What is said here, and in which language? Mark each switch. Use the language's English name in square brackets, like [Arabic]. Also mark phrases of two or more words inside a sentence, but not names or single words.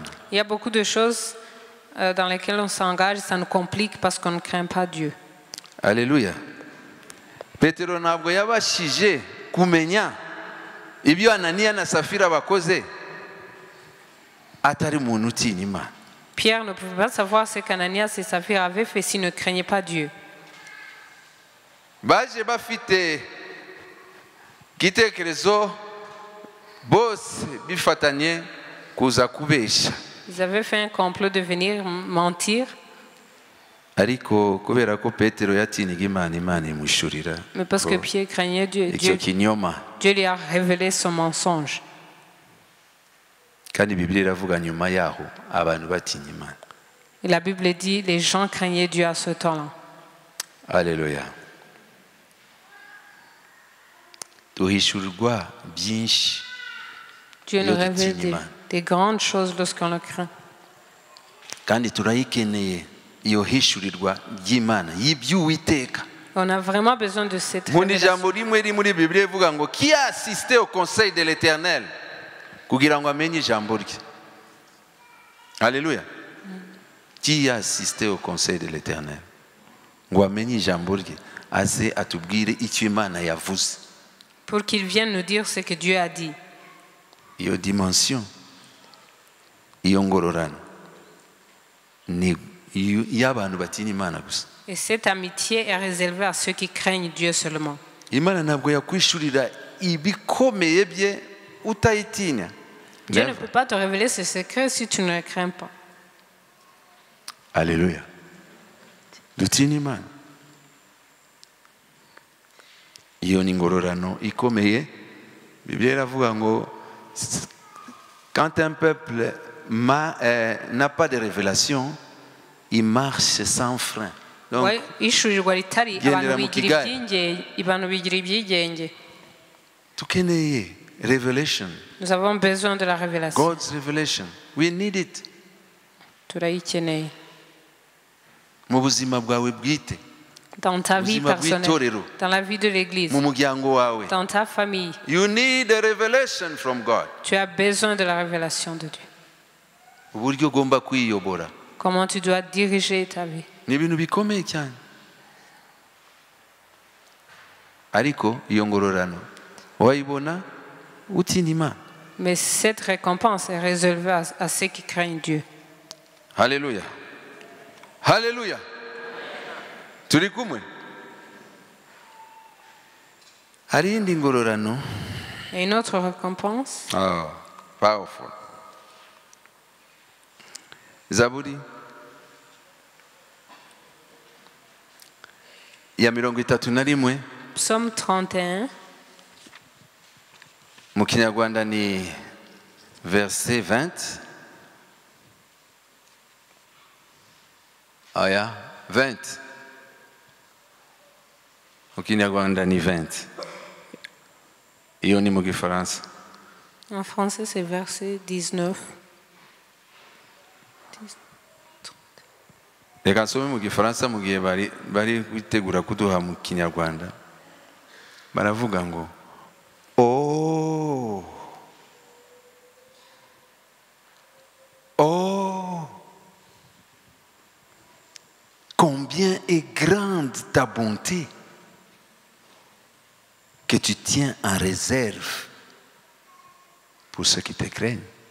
[French] Il y a beaucoup de choses dans lesquelles on s'engage, ça nous complique parce qu'on ne craint pas Dieu. Alléluia. [Kinyarwanda] Petero ntabwo yabashije kumenya ibyo Ananiya na Safira bakoze atari umuntu utinya Imana. [French] Pierre ne pouvait pas savoir ce qu'Ananias et Saphir avaient fait s'ils ne craignaient pas Dieu. [Kinyarwanda] Baje bafite gitekerezo bose bifatanye kuza kubesha. [French] Ils avaient fait un complot de venir mentir. [Kinyarwanda] Ariko kubera ko Petero yatinyaga Imana imushurira. [French] Mais parce que Pierre craignait Dieu, Dieu lui a révélé son mensonge. [Kinyarwanda] Kandi Bibiliya iravuga nyuma yaho abantu batinya Imana. [French] Et la Bible dit les gens craignaient Dieu à ce temps-là. Alléluia. [Kinyarwanda] Duhishurirwa byinshi. [French] Dieu nous révèle des grandes choses lorsqu'on le craint. [Kinyarwanda] Kandi turayikeneye iyo hishurirwa ry'Imana y'iby'Uwiteka. [French] On a vraiment besoin de cette révélation. [Kinyarwanda] Jambo rimwe ri muri Bibiliya ivuga ngo [French] qui a assisté au conseil de l'Éternel [Kinyarwanda] kugira ngo amenye ijambo rye. Alléluia. [French] Qui a assisté au conseil de l'Éternel [Kinyarwanda] ngo amenye ijambo rye aze atubwire icyo Imana yavuze. [French] Pour qu'il vienne nous dire ce que Dieu a dit. [Kinyarwanda] Iyo dimension iyo ngororano ni y'abantu batinya Imana gusa. [French] Et cette amitié est réservée à ceux qui craignent Dieu seulement. [Kinyarwanda] Imana ntabwo yakwishurira ibikomeye bye utayitinya. [French] Dieu ne peut pas te révéler ses secrets si tu ne le crains pas. Alléluia. [Kinyarwanda] Dutinya Imana. Iyo ni ngororano ikomeye. Bibiliya iravuga ngo [French] quand un peuple n'a pas de révélation, il marche sans frein. [Kinyarwanda] Donc, tukeneye revelation. [French] Nous avons besoin de la révélation. [English] God's revelation. We need it. [Kinyarwanda] Turayikeneye. Mu buzima bwawe bwite. [French] Dans ta vie personnelle, dans la vie de l'église, dans ta famille, [English] you need a revelation from God. [French] Tu as besoin de la révélation de Dieu. Comment tu dois diriger ta vie. Mais cette récompense est réservée à ceux qui craignent Dieu. Alléluia. Alléluia. [Kinyarwanda] Turi kumwe. Hari indi ngororano. [French] Et une autre récompense. [English] Oh, powerful. [Kinyarwanda] Zaburi ya 31. [French] Psaume 31. [Kinyarwanda] Mu Kinyarwanda ni verset 20. Aya 20. Au Kinyarwanda ni 20. Iyo ni mu Gifaransa. [French] En français c'est verset 19. [Kinyarwanda] Reka nsome mu Gifaransa mu gihe bari kwitegura kuduha mu Kinyarwanda. Baravuga ngo [French] oh combien est grande ta bonté que tu tiens en réserve pour ceux qui te craignent.